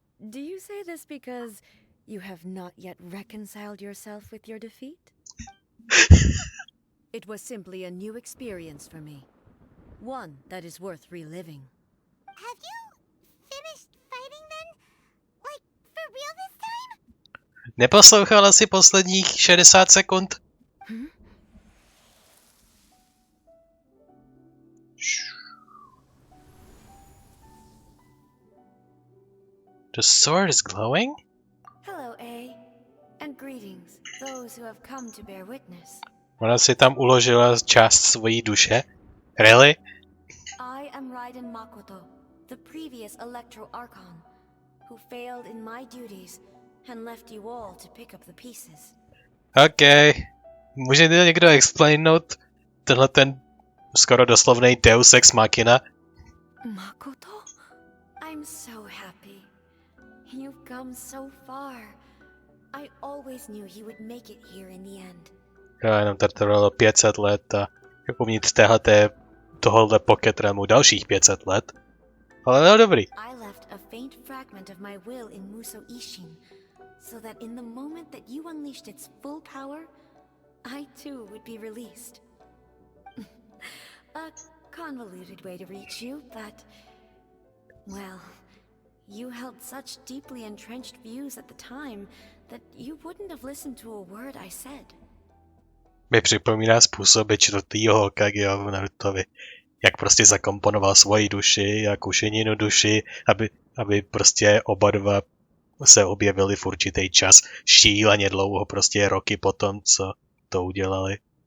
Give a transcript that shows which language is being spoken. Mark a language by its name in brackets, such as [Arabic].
[English] Do you say this because you have not yet reconciled yourself with your defeat? It was simply a new experience for me. One that is worth reliving. Have you finished fighting then? Like, for real this time? [Czech] Neposlouchala si posledních 60 sekund? [English] The sword is glowing? Hello, A. And greetings, those who have come to bear witness. [Czech] Ona si tam uložila část svojí duše? [English] Really? I am Raiden Makoto, the previous Electro Archon, who failed in my duties and left you all to pick up the pieces. OK. [Czech] Může někdo explainout tenhle ten skoro doslovnej Deus Ex Machina? [English] Makoto? I'm so happy. You've come so far. I always knew you would make it here in the end. [Czech] Jo, jenom to trvalo 500 let a uvnitř tohohle Pocket Realmu dalších 500 let. Ale no dobrý. [English] I left a faint fragment of my will in Muso Ishin, so that in the moment that you unleashed its full power, I too would be released. A convoluted way to reach you, but... well, you held such deeply entrenched views at the time that you wouldn't have listened to a word I said. [Czech] Mi připomíná způsoby čtvrtýho Hokageho v Narutovi. Jak prostě zakomponoval svoji duši a Kušininu duši, aby prostě oba dva se objevili v určitý čas šíleně dlouho, prostě roky potom, co to udělali.